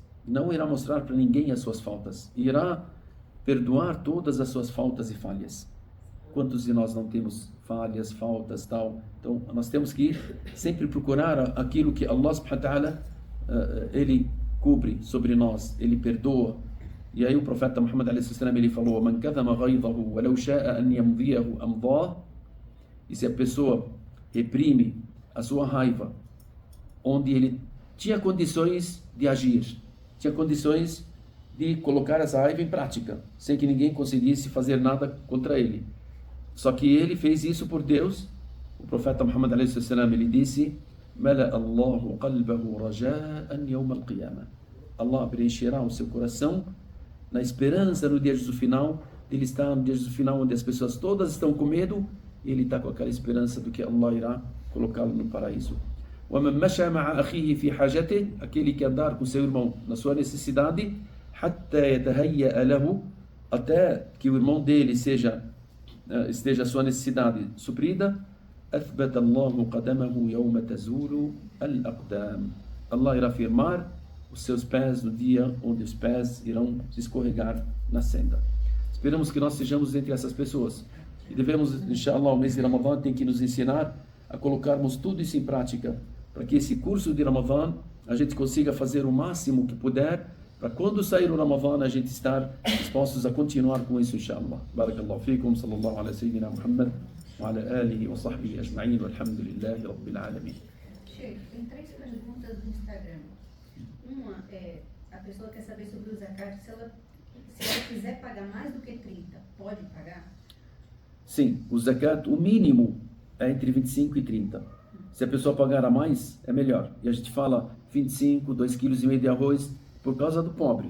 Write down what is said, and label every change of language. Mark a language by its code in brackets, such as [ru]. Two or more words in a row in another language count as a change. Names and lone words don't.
[pt] Não irá mostrar para ninguém as suas faltas. Irá perdoar todas as suas faltas e falhas. Quantos de nós não temos falhas, faltas, tal? Então, nós temos que sempre procurar aquilo que [ar] الله سبحانه وتعالى [pt] ele cobre sobre nós, ele perdoa. E aí o profeta Muhammad a.s. ele falou: [ar] "من كظم غيظه ولو شاء أن يمضيه أمضاه". [pt] E se a pessoa reprime a sua raiva, onde ele tinha condições de agir, tinha condições de colocar essa raiva em prática, sem que ninguém conseguisse fazer nada contra ele. Só que ele fez isso por Deus. O profeta Muhammad a.s. ele disse: [ar] "ملأ الله قلبه رجاء يوم القيامة". [pt] Allah preencherá o seu coração na esperança no dia do final. Ele está no dia do final onde as pessoas todas estão com medo, e ele está com aquela esperança do que Allah irá colocá-lo no paraíso. [ar] وَمَنْ مَشَى مَعَ أَخِيهِ فِي حَاجَتِهِ. [pt] Aquele que andar com seu irmão na sua necessidade, [ar] حَتَّى يَتَهَيَّأَ لَهُ. [pt] Até que o irmão dele esteja a sua necessidade suprida. [ar] أَثْبَتَ اللَّهُ قَدَمَهُ يَوْمَ تَزُولُ الْأَقْدَامِ. [pt] Allah irá firmar os seus pés no dia onde os pés irão se escorregar na senda. Esperamos que nós sejamos entre essas pessoas. E devemos, inshallah, o mês de Ramadã tem que nos ensinar a colocarmos tudo isso em prática, para que esse curso de Ramadã a gente consiga fazer o máximo que puder, para quando sair o Ramadã a gente estar dispostos a continuar com isso, inshallah. [ar] بارك الله فيكم، صلى الله على سيدنا محمد، وعلى آله وصحبه أجمعين، والحمد لله رب العالمين. [pt] Sheikh, tem 3 perguntas no Instagram. Uma é, a pessoa quer saber sobre o zakat, se ela quiser pagar mais do que 30, pode pagar? Sim, o zakat, o mínimo é entre 25 e 30. Se a pessoa pagar a mais, é melhor. E a gente fala 25, 2,5 kg de arroz por causa do pobre.